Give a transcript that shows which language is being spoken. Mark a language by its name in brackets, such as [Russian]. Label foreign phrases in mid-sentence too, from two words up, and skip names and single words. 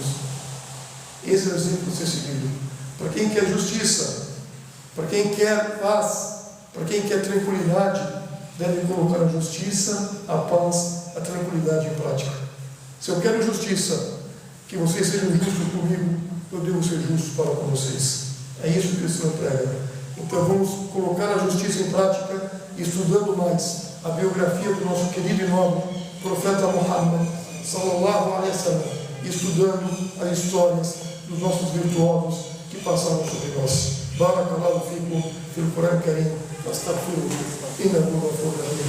[Portuguese] Esse é o exemplo a ser seguido. Para quem quer justiça, para quem quer paz, para quem quer tranquilidade, deve colocar a justiça, a paz, a tranquilidade em prática. Se eu quero justiça, que vocês sejam justos comigo, eu devo ser justo para com vocês. É isso que o cristão prega. Então vamos colocar a justiça em prática, estudando mais a biografia do nosso querido e nobre profeta Muhammad [Arabic] صلى الله عليه وسلم, [Portuguese] estudando as histórias dos nossos virtuosos que passaram sobre nós. [Arabic] بارك الله فيكم في القرآن الكريم، أستغفره إنه غفور رحيم.